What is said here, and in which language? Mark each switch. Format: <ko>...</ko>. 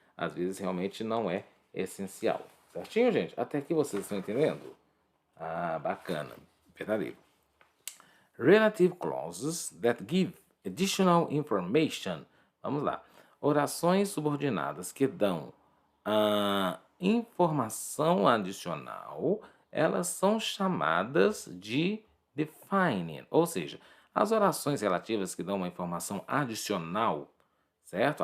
<pt>Às vezes realmente não é essencial. Certinho, gente? Até aqui vocês estão entendendo? Ah, bacana. Verdadeiro.</pt> <en>Relative clauses that give additional information.</en> <pt>Vamos lá. Orações subordinadas que dão informação adicional, elas são chamadas de defining. Ou seja, as orações relativas que dão uma informação adicional, certo?</pt>